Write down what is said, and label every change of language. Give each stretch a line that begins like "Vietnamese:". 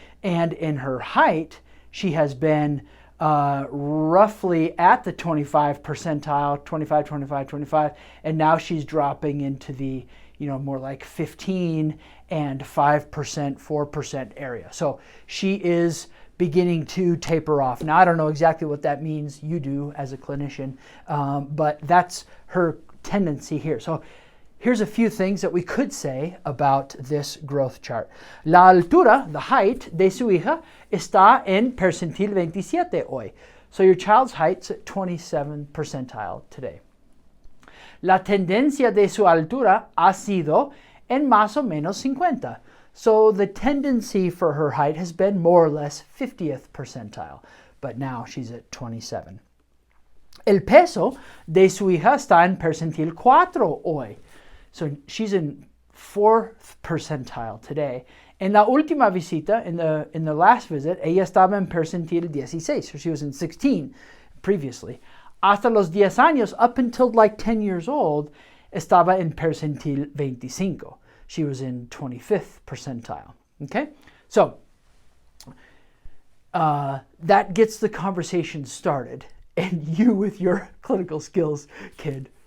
English: And in her height, she has been roughly at the 25 percentile, 25, 25, 25, and now she's dropping into the more like 15 and 5%, 4% area. So she is beginning to taper off. Now, I don't know exactly what that means. You do as a clinician, but that's her tendency here. So here's a few things that we could say about this growth chart.
Spanish: La altura,
English: the height
Spanish: de su hija, está en percentil 27 hoy.
English: So your child's height's at 27 percentile today.
Spanish: La tendencia de su altura ha sido en más o menos 50.
English: So the tendency for her height has been more or less 50th percentile, but now she's at 27.
Spanish: El peso de su hija está en percentil 4 hoy.
English: So she's in 4th percentile today.
Spanish: En la última visita,
English: in the last visit,
Spanish: ella estaba en percentil 16.
English: So she was in 16 previously.
Spanish: Hasta los 10 años,
English: up until like 10 years old,
Spanish: estaba en percentil 25.
English: She was in 25th percentile. Okay? So that gets the conversation started. And you, with your clinical skills, kid,